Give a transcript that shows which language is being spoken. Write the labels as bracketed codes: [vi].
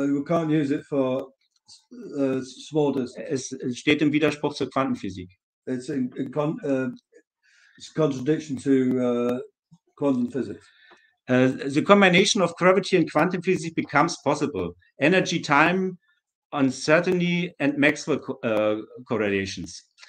[en] We can't use it for small distance. [de] Es steht im Widerspruch zur Quantenphysik. [en] It's it's contradiction to quantum physics. The combination of gravity and quantum physics becomes possible. Energy, time, uncertainty, and Maxwell correlations.